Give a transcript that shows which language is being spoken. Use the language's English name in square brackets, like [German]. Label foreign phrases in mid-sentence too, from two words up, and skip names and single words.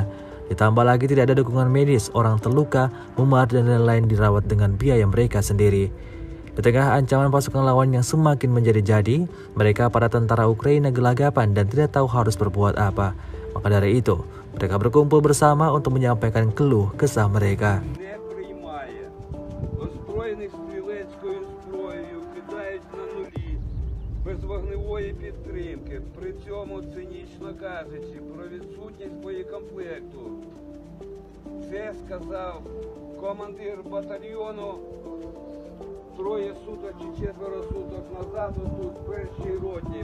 [Indonesian] Ditambah lagi tidak ada dukungan medis, orang terluka, memar dan lain-lain dirawat dengan biaya mereka sendiri. Di tengah ancaman pasukan lawan yang semakin menjadi-jadi, mereka para tentara Ukraina gelagapan dan tidak tahu harus berbuat apa. Maka dari itu, mereka berkumpul bersama untuk menyampaikan keluh kesah mereka. [Ukrainian] Озброєних стрілецькою зброєю кидають на нулі, без вогневої підтримки, при цьому цинічно кажучи про відсутність боєкомплекту. Це сказав командир батальйону троє суток чи 4 суток назад тут в першій роті.